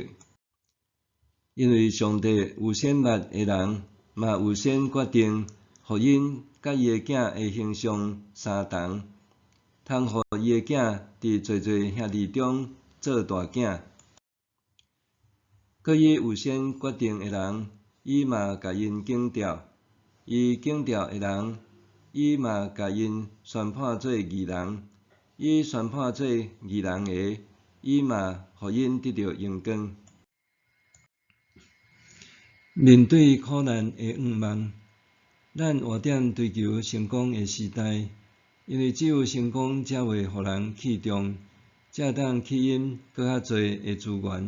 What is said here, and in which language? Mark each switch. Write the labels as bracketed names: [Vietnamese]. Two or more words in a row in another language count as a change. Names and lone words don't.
[Min Nan Chinese] 因为上帝有先捌的人，嘛有先决定，互因甲伊的囝的形象相同，通互伊的囝伫侪侪兄弟中做大囝。搁伊有先决定的人，伊嘛甲因警调；伊警调的人，伊嘛甲因宣判做义人；伊宣判做义人的，伊嘛互因得到荣光。面对苦难的愿望，咱活点追求成功的时代，因为只有成功才会互人器重，才当吸引搁较侪的资源。